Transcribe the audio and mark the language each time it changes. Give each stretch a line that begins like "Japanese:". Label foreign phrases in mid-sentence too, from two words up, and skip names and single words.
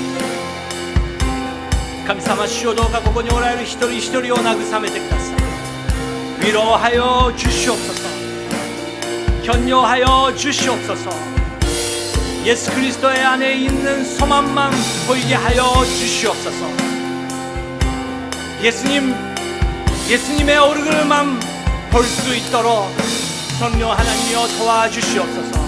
Japanese: 神様主どうかここにおられる一人一人を慰めてください。
Korean: 위로하여 주시옵소서. 격려하여 주시옵소서. 예수 그리스도의 안에 있는 소망만 보이게 하여 주시옵소서. 예수님의 얼굴만 볼 수 있도록 성령 하나님이여 도와주시옵소서.